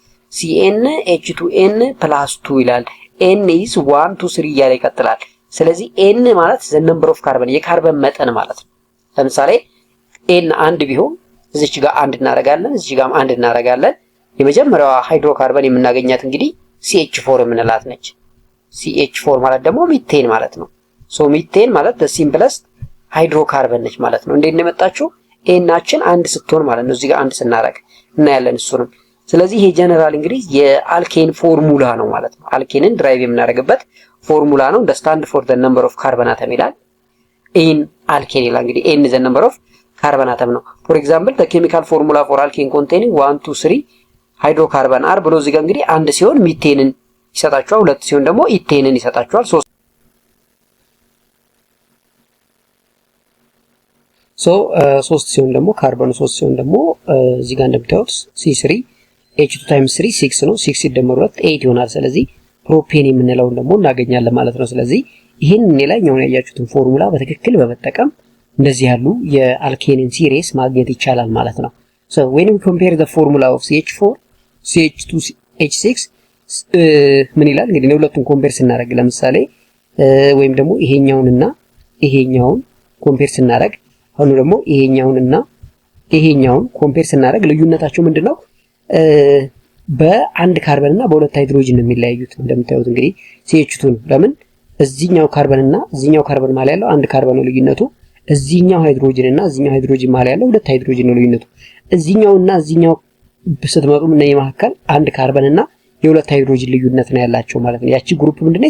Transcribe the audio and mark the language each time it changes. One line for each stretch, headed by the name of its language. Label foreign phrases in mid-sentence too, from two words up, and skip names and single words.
Amharic: CnH2n+2 ይላል። n is 1 2 3 እያለ ይቀጥላል። ስለዚህ n ማለት
English: the number of carbon
Amharic: የካርበን መጠን ማለት ነው። ለምሳሌ n አንድ ቢሆን እዚች ጋር አንድ እናደርጋለን፣ እዚች ጋርም አንድ እናደርጋለን። የመጀመሪያዋ ሃይድሮካርበን የምናገኛት እንግዲህ CH4 የምንላት ነች። CH4 ማለት ደግሞ ሚቴን ማለት ነው። ሶ ሚቴን ማለት
English: the simplest hydrocarbon
Amharic: ነች ማለት ነው። እንዴት ነው የመጣችው? ኤናችን አንድ ስትሆን ማለት ነው። እዚህ ጋር አንድ ስናደርግ እናያለን እሱንም። ስለዚህ ይሄ ጀነራል እንግዲህ የአልኬን ፎርሙላ ነው ማለት ነው። አልኬንን ድራይቭ የምናደርግበት ፎርሙላ ነው።
English: the stand for the number of carbon atom
Amharic: ይላል።
English: in alkane
Amharic: ይላል። እንግዲህ
English: n the number of carbon atom
Amharic: ነው።
English: for example the chemical formula for alkane containing 1 2 3 hydrocarbon are
Amharic: ብሎ እዚህ ጋር እንግዲህ አንድ ሲሆን ሚቴንን ይሰጣችኋል። 2 ሲሆን ደግሞ ኢቴንን ይሰጣችኋል። 3 ሲሆን ደግሞ ካርበኑ 3 ሲሆን ደግሞ እዚህ ጋር እንደምታዩት C3 H2 ታይምስ 3 6 ነው። 6 ሲደመር 2 8 ይሆናል። ስለዚህ ፕሮፔን የምንለውን ደግሞ እናገኛለን ማለት ነው። ስለዚህ ይህን ሌላኛውን ያያችሁትን ፎርሙላ በትክክል በመጠቀም እንደዚህ ያሉ የአልኬንን ሲሪስ ማግኘት ይቻላል ማለት ነው።
English: So when we compare the formula of CH4 CH2 H6
Amharic: ምን ይላል እንግዲህ ለሁለቱም ኮምፔር ስናደርግ ለምሳሌ ወይም ደግሞ ይሄኛውንና ይሄኛውን ኮምፔር ስናደርግ አሁን ደግሞ ይሄኛውንና ይሄኛውን ኮምፔር ስናደርግ ልዩነታቸው ምንድነው? በአንድ ካርበን እና በሁለት ሃይድሮጅን ነው የሚለያዩት። እንደምታዩት እንግዲህ CH2 ነው። ለምን እዚህኛው ካርበን እና እዚህኛው ካርበን ማለት ያለው አንድ ካርበን ነው ልዩነቱ። እዚህኛው ሃይድሮጅን እና እዚህኛው ሃይድሮጅን ማለት ያለው ሁለት ሃይድሮጅን ነው ልዩነቱ። እዚህኛውና እዚህኛው ስትመጡ ምን መካከል አንድ ካርበን እና የሁለት ሃይድሮጅን ልዩነት ነው ያላቸው ማለት ነው። ያቺ ግሩፕ ምንድነው?